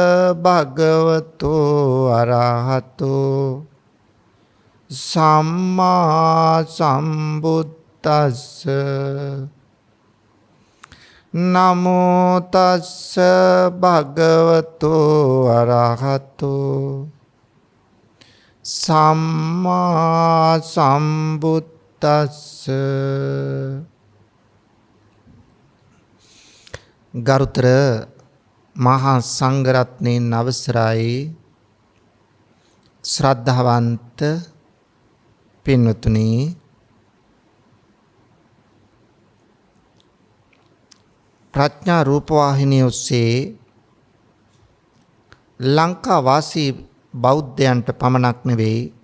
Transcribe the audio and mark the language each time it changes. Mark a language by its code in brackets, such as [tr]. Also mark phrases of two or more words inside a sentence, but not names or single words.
[pi] භගවතෝ අරහතෝ සම්මා සම්බුද්දස්ස නමෝ තස්ස භගවතෝ අරහතෝ සම්මා සම්බුද්දස්ස. [si] ගරුතර මහා සංඝරත්නයන් අවසරයි ශ්‍රද්ධාවන්ත පින්වතුනි, ප්‍රඥා රූපවාහිනිය ඔස්සේ ලංකා වාසී බෞද්ධයන්ට පමණක් නෙවෙයි